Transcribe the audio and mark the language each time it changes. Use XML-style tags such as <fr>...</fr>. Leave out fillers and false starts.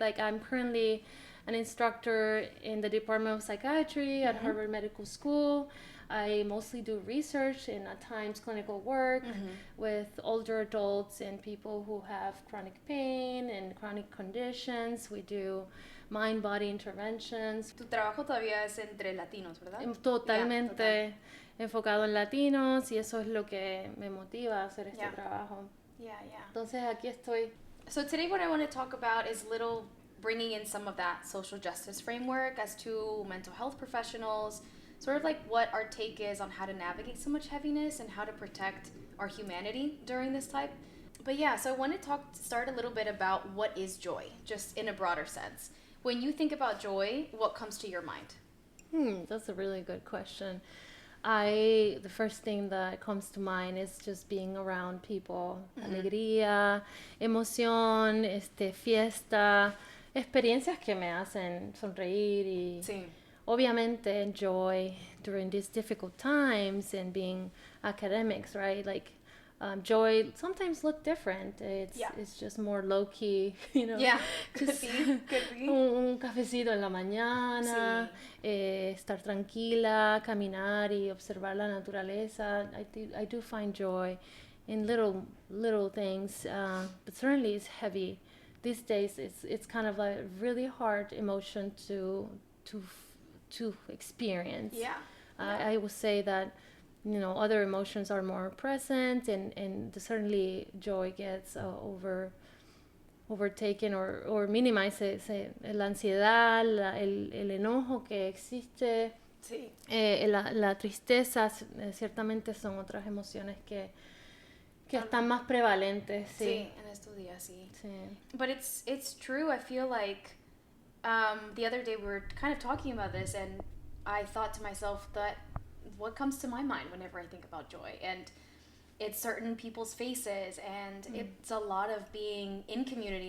<en>Like I'm currently an instructor in the Department of Psychiatry at Harvard Medical School. I mostly do research and at times clinical work with older adults and people who have chronic pain and chronic conditions. We do mind-body interventions.</en> <es>Tu trabajo todavía es entre latinos, ¿verdad? Totalmente enfocado en latinos, y eso es lo que me motiva a hacer este trabajo.</es> <en>Yeah.</en> <es>Entonces aquí estoy.</es> <en>So today what I want to talk about is bringing in some of that social justice framework as two mental health professionals, sort of like what our take is on how to navigate so much heaviness and how to protect our humanity during this time. But yeah, so I want to start a little bit about what is joy, just in a broader sense. When you think about joy, what comes to your mind? That's a really good question. The first thing that comes to mind is just being around people.</en> <es>Alegría, emoción, fiesta, experiencias que me hacen sonreír y obviamente</es> <en>joy during these difficult times and being academics, right? Like joy sometimes look different. It's just more low key, you know. Yeah, could be.</en> <es>Un cafecito en la mañana, estar tranquila, caminar y observar la naturaleza.</es> <en>I do find joy in little things, but certainly it's heavy. These days, it's kind of a really hard emotion to experience. Yeah. I would say that, you know, other emotions are more present, and certainly joy gets overtaken or minimized.</en> <es>La ansiedad, el enojo que existe, la tristeza, ciertamente son otras emociones que están más prevalentes. Sí, en estos días, sí.</es> <en>But it's true. I feel like the other day we were kind of talking about this, and I thought to myself that what comes to my mind whenever I think about joy, and it's certain people's faces, and it's a lot of being in community.</en>